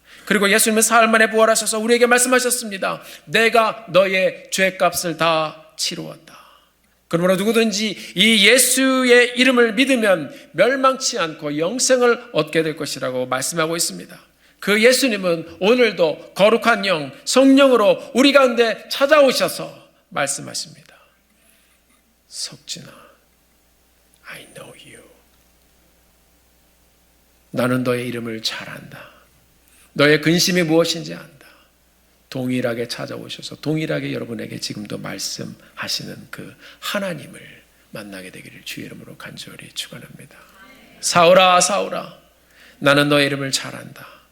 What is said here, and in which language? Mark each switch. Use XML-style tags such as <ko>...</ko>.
<ko>그리고 예수님은 사흘 만에 부활하셔서 우리에게 말씀하셨습니다. 내가 너의 죄값을 다 치루었다. 그러므로 누구든지 이 예수의 이름을 믿으면 멸망치 않고 영생을 얻게 될 것이라고 말씀하고 있습니다. 그 예수님은 오늘도 거룩한 영, 성령으로 우리 가운데 찾아오셔서 말씀하십니다.</ko> <en>석진아, I know you.</en> <ko>나는 너의 이름을 잘 안다. 너의 근심이 무엇인지 안다. 동일하게 찾아오셔서 동일하게 여러분에게 지금도 말씀하시는 그 하나님을 만나게 되기를 주의 이름으로 간절히 축원합니다. 사울아, 사울아, 나는 너의 이름을 잘 안다.</ko>